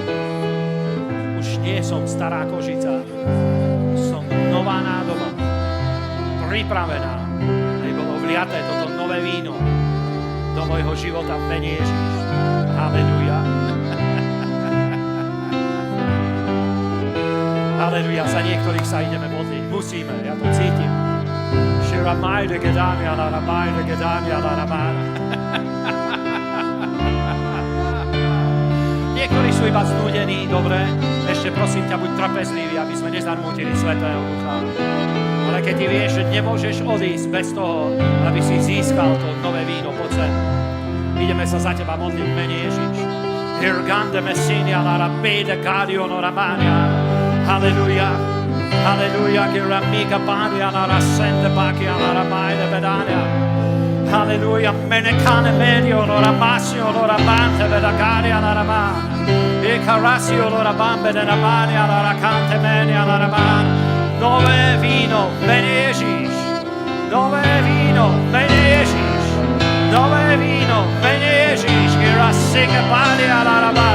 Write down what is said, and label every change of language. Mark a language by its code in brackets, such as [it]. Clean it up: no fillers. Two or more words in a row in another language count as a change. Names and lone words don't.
[sk] Už nie som stará kožica, som nová nádoba, pripravená, aby bolo vliaté toto nové víno do môjho života v mene Ježíš. Halleluja. Halleluja, za niektorých sa ideme modliť. Musíme, ja to cítim. Shiramajde gedamia la rabajde gedamia la rabajde. Niektorí sú iba znúdení, dobre, ešte prosím ťa, buď trpezlivý, aby sme nezarmútili Svätého Ducha. Ale keď ty vieš, že nemôžeš odísť bez toho, aby si získal to nové víno po cenu. Ideme sa za teba modliť v mene Ježíš. Hirgande messinia la rabede gadiono ramania. Halleluja. Halleluja. Giramika badia la rasende bakia la rabide bedania. Halleluja. Menecane medio lo ramasio lo rabante bedagaria la rabana. E carasio lo rabambe de rabania la racante menia la rabana. Nové víno, mene Ježíš. Nové víno, mene Ježíš. Nové víno, mene Ježíš. Girasika badia la